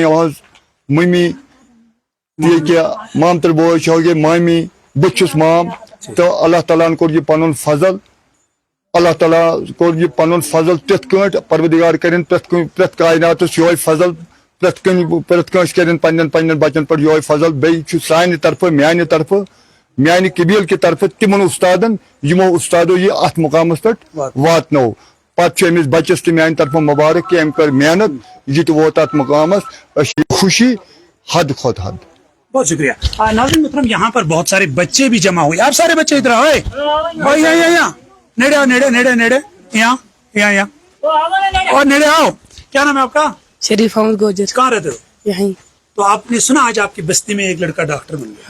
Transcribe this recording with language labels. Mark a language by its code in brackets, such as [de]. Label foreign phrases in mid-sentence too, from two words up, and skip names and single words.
[ks] یِہٕنٛز مٔمی ییٚکیٛاہ مامتٕر بوے چھِ یہِ مامی بہٕ چھُس مام تہٕ اللہ تعالیٰ ہن کوٚر یہِ پنُن فضل اللہ تعالیٰ کوٚر یہِ پنُن فضل تِتھ کٲٹھۍ پروردگار کرن پرٛٮ۪تھ کائناتس یِہوے فضل پرٛٮ۪تھ کٲنٛسہِ کرن پننٮ۪ن بچن پٮ۪ٹھ یِہوے فضل بیٚیہِ چھُ سانہِ طرفہٕ میانہِ طرفہٕ میانہِ قبیٖل کہِ طرفہٕ تِمن اُستادن یِمو اُستادو یہِ اتھ مقامس پٮ۪ٹھ واتنوو. پتہٕ چھُ أمِس بچس تہِ میانہِ طرفہٕ مُبارک کہِ أمۍ کٔر محنت یہِ تہِ ووت اتھ مقامس أسۍ چھِ خوشی حد کھۄتہٕ حد. [ur] بہت شکریہ. ناظرین محترم یہاں پر بہت سارے بچے بھی جمع ہوئے. آپ سارے بچے ادھر آؤ یہاں نیڑے آؤ نیڑے نیڑے نیڑے یہاں یہاں یہاں اور نیڑے آؤ. کیا نام ہے آپ کا؟ شریف احمد گوجر. کہاں رہتے ہو؟ یہیں. تو آپ نے سنا آج آپ کی بستی میں ایک لڑکا ڈاکٹر بن گیا؟